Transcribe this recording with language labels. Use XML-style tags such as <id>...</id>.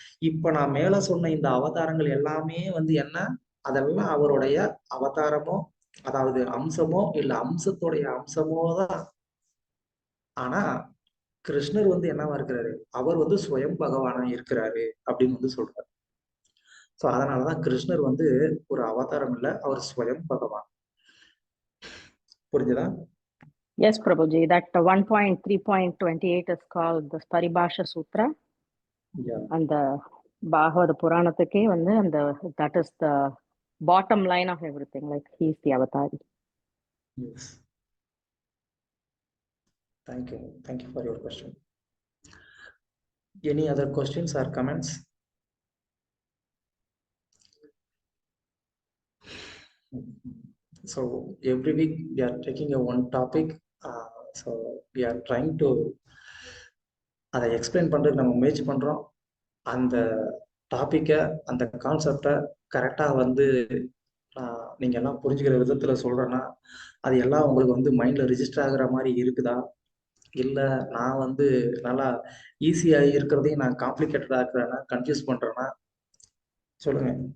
<ta>இப்ப நான் மேல சொன்ன இந்த அவதாரங்கள் எல்லாமே வந்து என்ன, அதெல்லாம் அவருடைய அவதாரமோ அதாவது அம்சமோ இல்ல அம்சத்துடைய அம்சமோ தான். ஆனா கிருஷ்ணர் வந்து என்னவா இருக்கிறாரு, அவர் வந்து ஸ்வயம் பகவானா இருக்கிறாரு அப்படின்னு வந்து சொல்றாரு. சோ அதனாலதான் கிருஷ்ணர் வந்து ஒரு அவதாரம் இல்ல, அவர் ஸ்வயம் பகவான். புரிஞ்சுதா?</ta> <en>Yes, Prabhuji, that 1.3.28 is called the Paribhasha Sutra. And the Bhagavad Puranatake</en> <ta>வந்து அந்த</ta> <en>that is the bottom line of everything, like he is the avatari. Yes. Thank you. Thank you for your question. Any other questions or comments? So every week we are taking a one topic. So we are trying to</en> <ta>அதை explain பண்றதுக்கு நம்ம முயற்சி பண்றோம். அந்த டாபிக்கை அந்த கான்செப்டை கரெக்டா வந்து நீங்க எல்லாம் புரிஞ்சுக்கிற விதத்துல சொல்றேன்னா அது எல்லாம் உங்களுக்கு வந்து மைண்ட்ல ரிஜிஸ்டர் ஆகுற மாதிரி இருக்குதா, இல்ல நான் வந்து நல்லா ஈஸியா இருக்கிறதையும் நான் காம்ப்ளிகேட்டடா இருக்கிறேன்னா, கன்ஃபியூஸ் பண்றேன்னா சொல்லுங்க.</ta>